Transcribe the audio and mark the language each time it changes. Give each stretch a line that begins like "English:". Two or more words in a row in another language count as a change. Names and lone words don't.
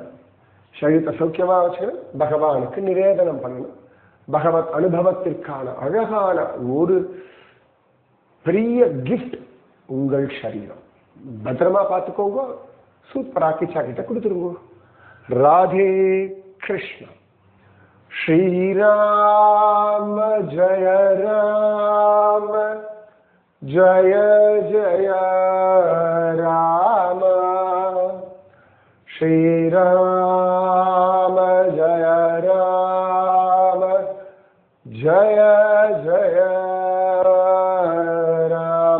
Tamil: சரீரத்தை சௌக்கியமா வச்சு பகவானுக்கு நிவேதனம் பண்ணணும். பகவத் அனுபவத்திற்கான அழகான ஒரு பெரிய கிஃப்ட் உங்கள் சரீரம். பத்திரமா பார்த்துக்கோங்க, சூப்பரா கிச்சா கிட்ட கொடுத்துருங்க.
Hindi: राधे कृष्ण। श्री राम जय राम, जय जय राम। श्री राम जय राम, जय जय राम।